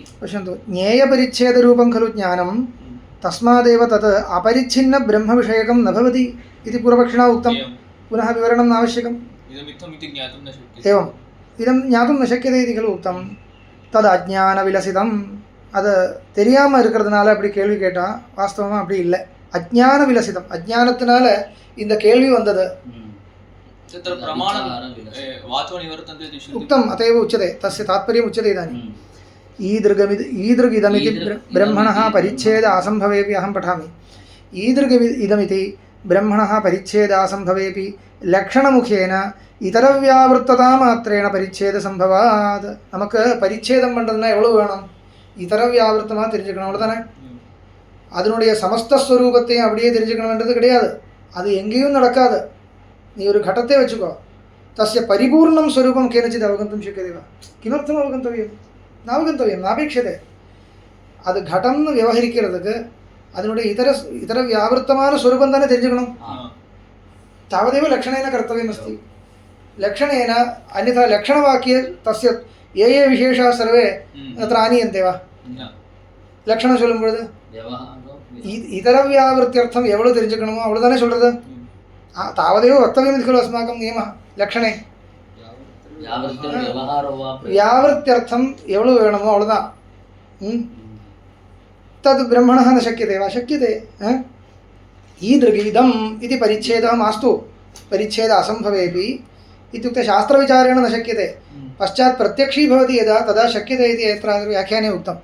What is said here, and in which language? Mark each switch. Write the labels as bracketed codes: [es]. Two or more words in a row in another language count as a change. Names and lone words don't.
[sa] पश्यन्तु, ज्ञेयपरिच्छेदरूपं खलु ज्ञानं, तस्मादेव तत् अपरिच्छिन्न ब्रह्मविषयकं न भवति इति पूर्वपक्षिणा उक्तं. पुनः विवरणं नावश्यकम्. एवम्, इदं ज्ञातुं न शक्यते इति खलु उक्तं. तद् अज्ञानविलसितम्, [ta] அது தெரியாமல் இருக்கிறதுனால அப்படி கேள்வி கேட்டால் வாஸ்தவமாக அப்படி இல்லை. [sa] अज्ञानविलसितम्, [ta] அஜ்ஞானத்தினால இந்த கேள்வி வந்தது. [sa] உக்தம் अतएव उच्यते, तस्य तात्पर्यम् उच्यते. इदानीम् ईदृगिदमिति ब्रह्मणः परिच्छेद असम्भवेपि, अहं पठामि. ईदृगिदमिति ब्रह्मणः परिच्छेद असम्भवेपि लक्षणमुखेन इतरव्यावृत्ततामात्रेण परिच्छेदसम्भवात्. [ta] நமக்கு பரிச்சேதம் பண்ணுறதுனா எவ்வளோ வேணும்? இதர வியாவிருத்தமாக தெரிஞ்சுக்கணும், அவ்வளோதானே. அதனுடைய சமஸ்த ஸ்வரூபத்தையும் அப்படியே தெரிஞ்சுக்கணுன்றது கிடையாது, அது எங்கேயும் நடக்காது. நீ ஒரு घटத்தை வச்சுக்கோ, [sa] तस्य परिपूर्णं स्वरूपं केनचित् अवगन्तुं शक्यते वा? किमर्थम् अवगन्तव्यं? नावगन्तव्यं, नापेक्षते. [ta] அது घटம்னு விவகரிக்கிறதுக்கு அதனுடைய இதர வியாவிருத்தமான ஸ்வரூபம் தானே தெரிஞ்சுக்கணும். [sa] तावदेव लक्षणेन कर्तव्यमस्ति. लक्षणेन, अन्यथा लक्षणवाक्ये तस्य ये ये विशेषाः सर्वे तत्र आनीयन्ते वा? [ta] லக்ஷணம் சொல்லும் பொழுது இதர வியாவிருத்தியர்த்தம் எவ்வளோ தெரிஞ்சுக்கணுமோ அவ்வளோதானே சொல்கிறது. [sa] तावदेव वक्तव्यम् [ta] இது [sa] खलु अस्माकं नियमः லக்ஷணே. [ta] வியாவிருத்தியர்த்தம் எவ்வளோ வேணுமோ அவ்வளோதான். [sa] तद् ब्रह्मणः न शक्यते वा? शक्यते. ईदृगिदम् इति परिच्छेदः मास्तु, परिच्छेद असम्भवेपि इत्युक्ते शास्त्रविचारेण न शक्यते. पश्चात् प्रत्यक्षी भवति यदा तदा शक्यते इति यत्र व्याख्याने उक्तम्.